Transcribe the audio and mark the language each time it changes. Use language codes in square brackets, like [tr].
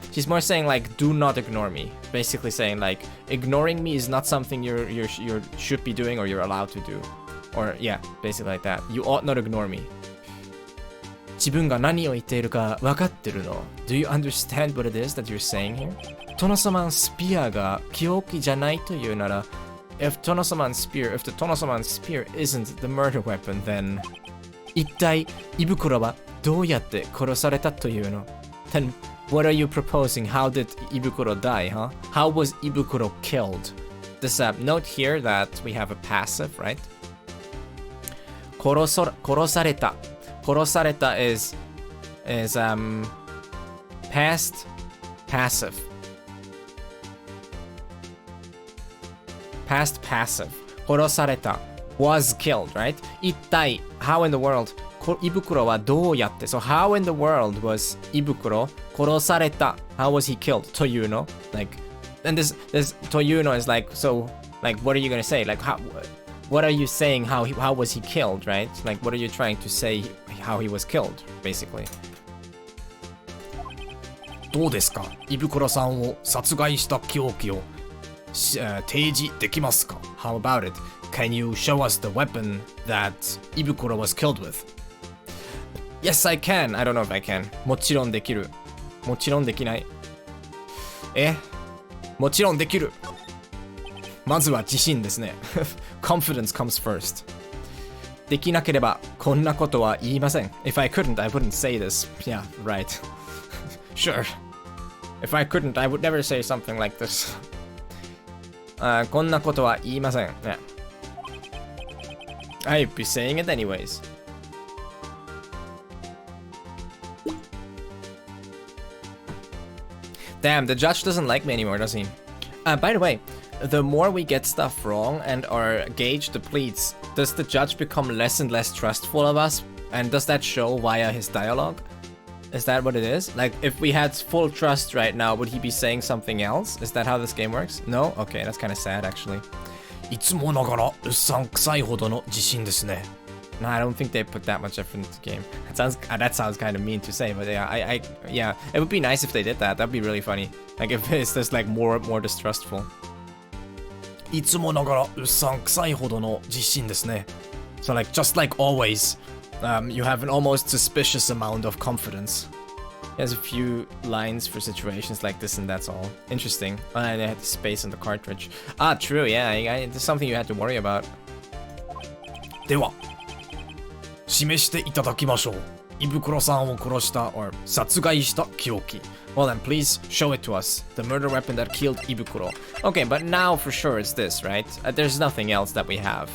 [en] She's more saying like, do not ignore me. Basically saying like, ignoring me is not something you should be doing or you're allowed to do. Or yeah, basically like that. You ought not ignore me. [ja] 自分が何を言っているか分かってるの [en] Do you understand what it is that you're saying here? [ja] トノサマンスピアが記憶じゃないというなら [en] if the Tonosaman spear isn't the murder weapon, then [ja] 一体イブクロはどうやって殺されたというの [en] Then what are you proposing? How did Ibukuro die, huh? How was Ibukuro killed? This note here that we have a passive, right? 殺された is past passive. Past passive. 殺された was killed, right? 一体 how in the world [ja] Ibukuro wa dou yatte? [en] So how in the world was Ibukuro korosareta? How was he killed? Toyuno? Like, and this Toyuno is like, so, like, what are you gonna say? Like, what are you saying? How was he killed, right? Like, what are you trying to say how he was killed, basically? [ja] どうですか？イブクロさんを殺害した凶器を提示できますか？ [en] How about it? Can you show us the weapon that Ibukuro was killed with? Yes, I can. I don't know if I can. [ja] もちろんできる。もちろんできない。もちろんできる。まずは自信ですね。 [en] Confidence comes first. [ja] できなければこんなことは言いません。 [en] If I couldn't, I wouldn't say this. Yeah, right. Sure. If I couldn't, I would never say something like this. [ja] こんなことは言いません。 [en] Yeah. I'd be saying it anyways. Damn, the judge doesn't like me anymore, does he? By the way, the more we get stuff wrong and our gauge depletes, does the judge become less and less trustful of us? And does that show via his dialogue? Is that what it is? Like, if we had full trust right now, would he be saying something else? Is that how this game works? No? Okay, that's kind of sad, actually. [ja] いつもながらうさんくさいほどの自信ですね。 [en] No, I don't think they put that much effort into the game. That sounds kind of mean to say, but yeah, yeah, it would be nice if they did that. That'd be really funny. Like if it's just like more distrustful. [ja] いつもながらうさんくさいほどの自信ですね。 [en] So like just like always, you have an almost suspicious amount of confidence. There's a few lines for situations like this, and that's all. Interesting. And they had the space on the cartridge. Ah, true. Yeah, there's something you had to worry about. [ja] では示していただきましょう。イブクロさんを殺した or 殺害した凶器。 [en] Well then, please show it to us. The murder weapon that killed Ibukuro. Okay, but now for sure it's this, right? There's nothing else that we have.